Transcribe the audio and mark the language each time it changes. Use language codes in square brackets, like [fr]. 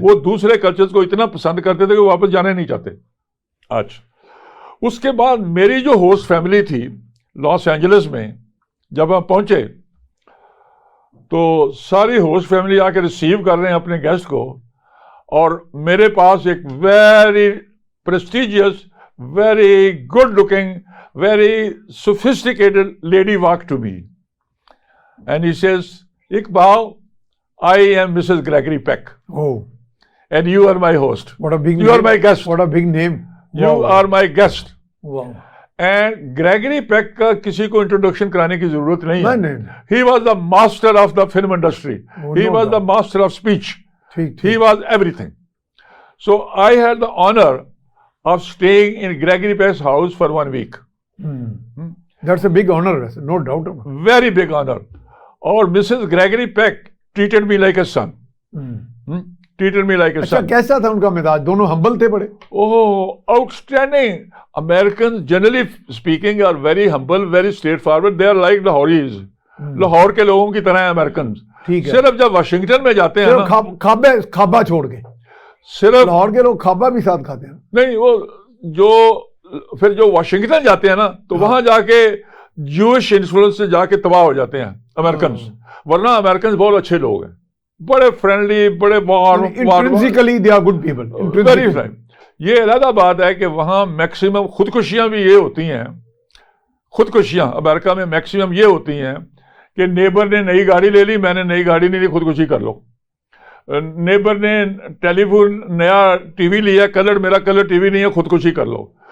[ur] وہ دوسرے کلچرز کو اتنا پسند کرتے تھے کہ وہ واپس جانے نہیں چاہتے. اچھا, اس کے بعد میری جو ہوسٹ فیملی تھی لاس اینجلس میں, جب ہم پہنچے تو ساری ہوسٹ فیملی آ کے ریسیو کر رہے ہیں اپنے گیسٹ کو, اور میرے پاس ایک [en] Very prestigious, very good looking, very sophisticated lady walked to me and he says, Iqbal, I am Mrs. Gregory Peck. Oh. And you are my host. What a big name. You are my guest. What a big name. You are my guest. Wow. [ur] And Gregory Peck کا کسی کو introduction کرانے کی ضرورت نہیں ہے. نہیں. [en] He was the master of the film industry. He was the master of speech. He was everything. So I had the honor of staying in Gregory Peck's house for 1 week. That's a big honor, no doubt about it. Very big honor. [ur] اور [en] Mrs. Gregory Peck treated me like a son. Treated me like a son. [ur] کیسا تھا ان کا مزاج؟ دونوں ہمبل تھے بڑے؟ [en] Oh, outstanding. Americans generally speaking are very humble, very straightforward. They are like Lahoris. [ur] Lahore کے لوگوں کی طرح ہیں Americans. صرف جب واشنگٹن میں جاتے ہیں نا, کھابا چھوڑ کے, صرف لاہور کے لوگ کھابا بھی ساتھ کھاتے ہیں. نہیں, وہ جو پھر جو واشنگٹن جاتے ہیں نا تو وہاں جا کے جوش انفلوئنس سے جا کے تباہ ہو جاتے ہیں امریکنز. ورنہ امریکنز بہت اچھے لوگ ہیں, بڑے فرینڈلی، بڑے [en] Intrinsically they are good people. Very friend. [ur] یہ علیحدہ بات ہے کہ وہاں میکسیمم خودکشیاں بھی یہ ہوتی ہیں، خودکشیاں امریکہ میں میکسیمم یہ ہوتی ہیں کہ نیبر نے نئی گاڑی لے لی، میں نے نئی گاڑی نہیں لی، خودکشی کر لو. نیبر نے ٹیلی فون نیا ٹی وی لیا، کلر میرا کلر ٹی وی نہیں ہے، خودکشی کر لو.